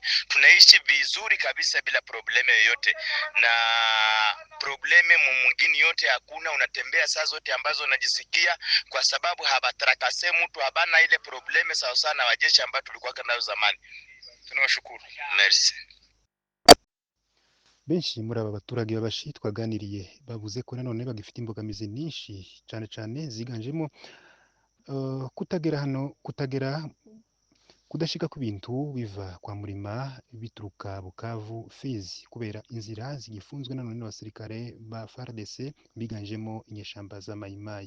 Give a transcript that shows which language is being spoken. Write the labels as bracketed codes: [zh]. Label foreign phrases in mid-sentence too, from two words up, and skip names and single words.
[sw] Tunaishi vizuri kabisa bila probleme yoyote, na probleme mwingine yote hakuna. Unatembea saa zote ambazo unajisikia kwa sababu habatakase mtu, habana ile probleme sawa sana wajeshi ambao tulikuwa nayo zamani. Tunawashukuru. Merci. [rw] Benshi muri aba baturage babashi twaganiriye bavuze ko nanone bagifite imbogamizi nyinshi cyane ziganjemo kudashika ku bintu biva kwa Murima bituruka Bukavu Fizi kubera inzira zigifunzwe nanone n'abasirikare ba FARDC biganjemo inyeshamba za Mayimayi.